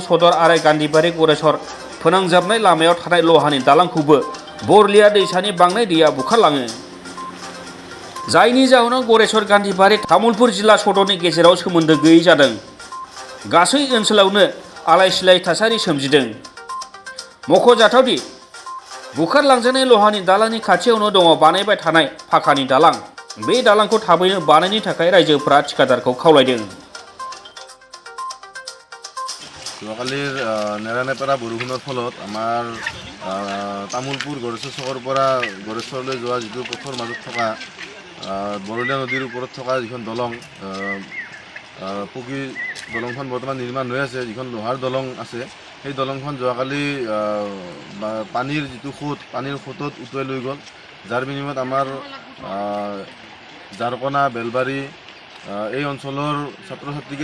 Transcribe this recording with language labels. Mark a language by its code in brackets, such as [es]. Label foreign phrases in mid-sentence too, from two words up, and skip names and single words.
[brx] सदर आरो गान्धीबारि गरेस्वर फोनांजाबनाय लामायाव थानाय लहानि दालांखौबो बरलिया दैसानि बांनाय दैया बुखारलाङो जायनि जाहोनाव गरेस्वर गान्धीबारि तामुलपुर जिल्ला सदरनि गेजेराव सोमोन्दो गैयै जादों गासै ओनसोलावनो आलाय-सिलाय थासारि सोमजिदों मख'जाथावदि बुखारलांजानाय लहानि दालांनि खाथियावनो दङ बानायबाय थानाय फाखानि दालां बे दालांखौ थाबैनो बानायनो थाखाय रायजोफोरा ठिकादारखौ खावलायदों [as] যোৱাকালিৰ নেৰানেপেৰা বৰষুণৰ ফলত আমাৰ তামুলপুৰ গড়েশ্বৰ চকৰ পৰা গড়েশ্বৰলৈ যোৱা যিটো পথৰ মাজত থকা বৰলীয়া নদীৰ ওপৰত থকা যিখন দলং পকী দলংখন বৰ্তমান নিৰ্মাণ হৈ আছে যিখন লোহাৰ দলং আছে সেই দলংখন যোৱাকালি পানীৰ যিটো সোঁত পানীৰ সোঁতত উটুৱাই লৈ গ'ল যাৰ বিনিময়ত আমাৰ জাৰকনা বেলবাৰী এই অঞ্চলৰ ছাত্ৰ ছাত্ৰীকে